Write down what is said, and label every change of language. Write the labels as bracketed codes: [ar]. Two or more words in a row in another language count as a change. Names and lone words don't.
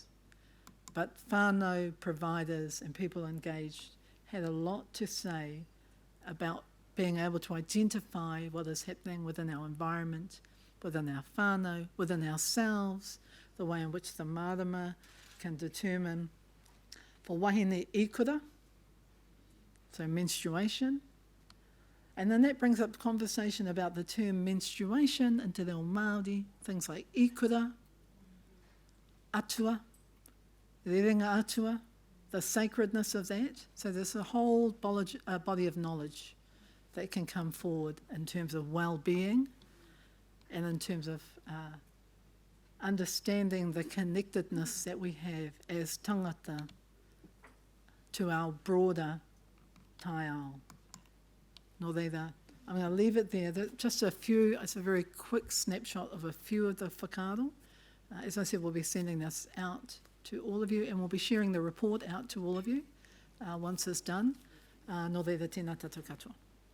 [en] But whānau providers and people engaged had a lot to say about being able to identify what is happening within our environment, within our whānau, within ourselves, the way in which the marama can determine for [mi] wahine ikura, [en] so menstruation. And then that brings up conversation about the term menstruation into [mi] reo Māori, [en] things like ikura, atua, [mi] rerenga atua, [en] the sacredness of that. So there's a whole body of knowledge that can come forward in terms of well-being and in terms of understanding the connectedness that we have as tangata to our broader taiao. [mi] No reira. [en] I'm going to leave it there. Just a few, it's a very quick snapshot of a few of the whakaaro. As I said, we'll be sending this out to all of you and we'll be sharing the report out to all of you once it's done. [mi] No reira, tēnā tātou katoa.